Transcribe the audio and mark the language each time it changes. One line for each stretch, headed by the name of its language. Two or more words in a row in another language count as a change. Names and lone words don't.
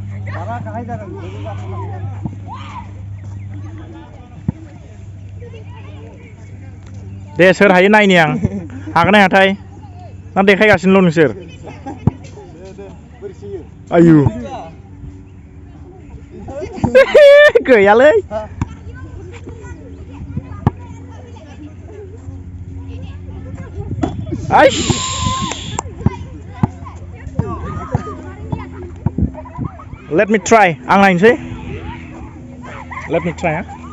Bodo: दे सोर हायो नायनि आं हागोन ना हायाथाय ना देखायगासिनोल' नोंसोर आयु गैयालै आइस
English: let me try
Bodo: आं नायनोसै
English: let me try